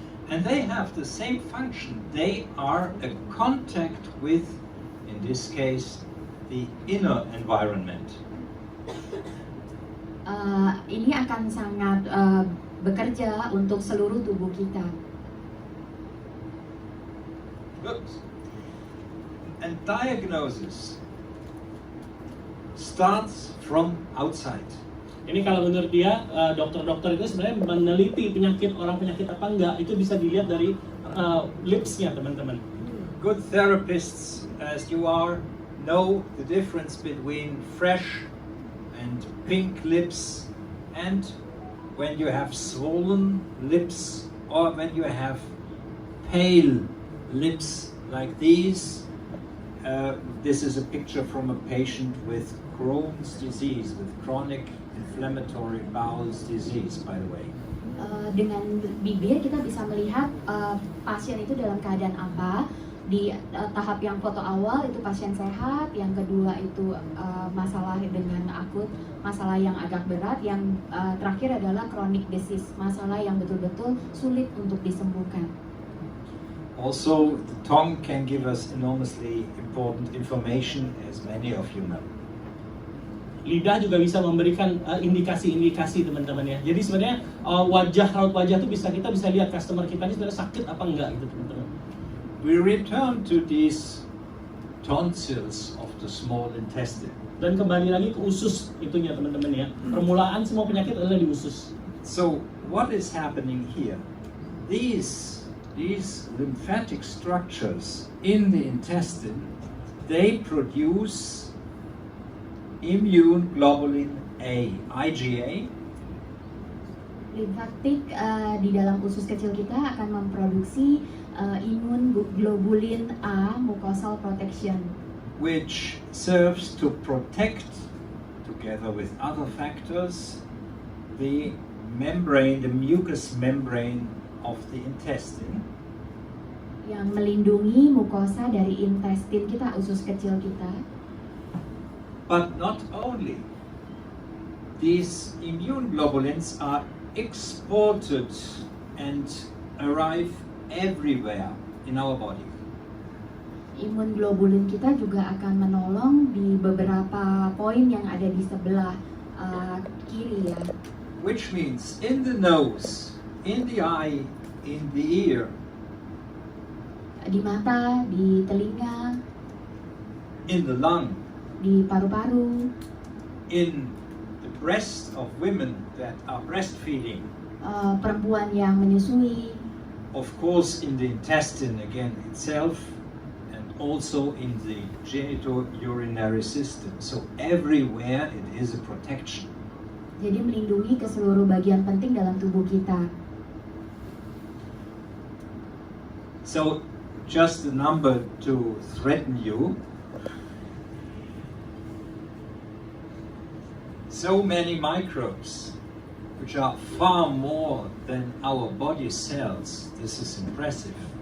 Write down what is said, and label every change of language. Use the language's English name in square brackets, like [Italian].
[English] And they have the same function. They are a contact with, in this case, the inner environment. [Indonesian] Ini akan sangat bekerja untuk seluruh tubuh kita. [English] Good. And diagnosis starts from outside. [Indonesian] Ini kalau menurut dia dokter-dokter itu sebenarnya meneliti penyakit orang penyakit apa enggak itu bisa dilihat dari lipsnya teman-teman. [English] Good therapists, as you are, know the difference between fresh and pink lips and when you have swollen lips or when you have pale lips like these. This is a picture from a patient with Crohn's disease, with chronic inflammatory bowel disease, by the way. [Indonesian] Dengan bibir kita bisa melihat pasien itu dalam keadaan apa. Di tahap yang foto awal itu pasien sehat, yang kedua itu masalah dengan akut, masalah yang agak berat, yang terakhir adalah chronic disease, masalah yang betul-betul sulit untuk disembuhkan. [English] Also, the tongue can give us enormously important information, as many of you know. [Indonesian] Lidah juga bisa memberikan indikasi-indikasi teman-teman ya. Jadi sebenarnya raut wajah itu kita bisa lihat customer kita ini sebenarnya sakit apa enggak gitu teman-teman. [English] We return to these tonsils of the small intestine. [Indonesian] Dan kembali lagi ke usus itunya teman-teman ya. Permulaan semua penyakit adalah di usus. [English] So what is happening here? These lymphatic structures in the intestine, they produce immune globulin A, IgA. [Indonesian] Limfatik di dalam usus kecil kita akan memproduksi imun globulin A, [English] mucosal protection, which serves to protect, together with other factors, the membrane, the mucous membrane of the intestine. [Indonesian] yang melindungi mukosa dari intestin kita, usus kecil kita. [English] But not only. These immune globulins are exported and arrive everywhere in our body. Imun globulin kita juga akan menolong di beberapa poin yang ada di sebelah kiri ya. Which means in the nose, in the eye, in the ear, [Indonesian] Di mata, di telinga, [English] in the lung, [Indonesian] di paru-paru, [English] in the breast of women that are breastfeeding, [Indonesian] perempuan yang menyusui, [English] of course in the intestine again itself, and also in the genitourinary system. So everywhere it is a protection. [Indonesian] jadi melindungi ke seluruh bagian penting dalam tubuh kita. [English] So just a number to threaten you. So many microbes, which are far more than our body cells. This is impressive.